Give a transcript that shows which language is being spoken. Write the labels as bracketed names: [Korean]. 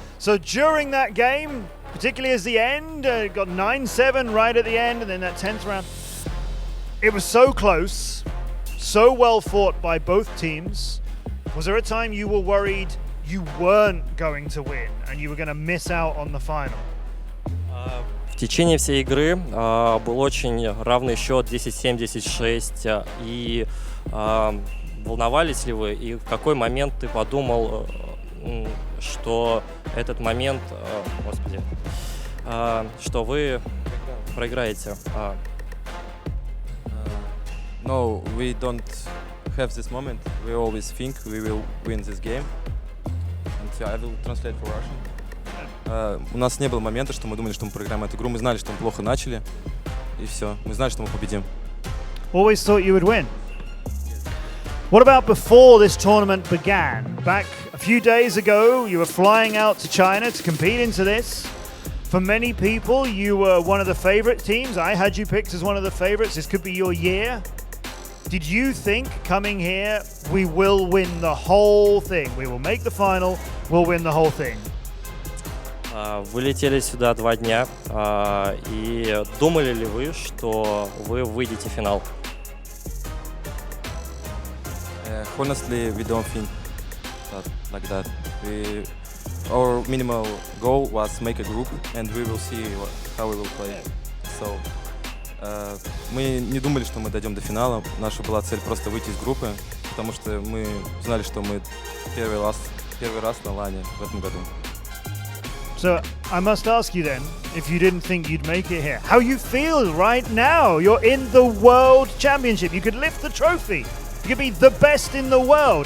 [English] So during that game, particularly as the end, got 9-7 right at the end, and then that 10th round. It was so close, so well fought by both teams. Was there a time you were worried you weren't going to win and you were going to miss out on the final? [Russian] В течение всей игры был очень равный счет 10-7, 10-6. И волновались ли вы? И в какой момент ты подумал, что этот момент, господи, что вы проиграете? No, we don't have this moment. We always think we will win this game. And I will translate for Russian. У нас не было момента, что мы думали, что мы проиграем эту игру. Мы знали, что мы плохо начали, и все. Мы знали, что мы победим. [English] Always thought you would win. What about before this tournament began? Back a few days ago, you were flying out to China to compete into this. For many people, you were one of the favorite teams. I had you picked as one of the favorites. This could be your year. Did you think coming here, we will win the whole thing? We will make the final, we'll win the whole thing. Вы летели сюда 2 дня, и думали ли вы, что вы выйдете в финал? Honestly, we don't think like that. Our minimal goal was make a group, and we will see how we will play. [Russian] So, мы не думали, что мы дойдем до финала. Наша была цель просто выйти из группы, потому что мы знали, что мы первый раз на лане в этом году. [English] So I must ask you then, if you didn't think you'd make it here, how you feel right now? You're in the World Championship. You could lift the trophy. You could be the best in the world.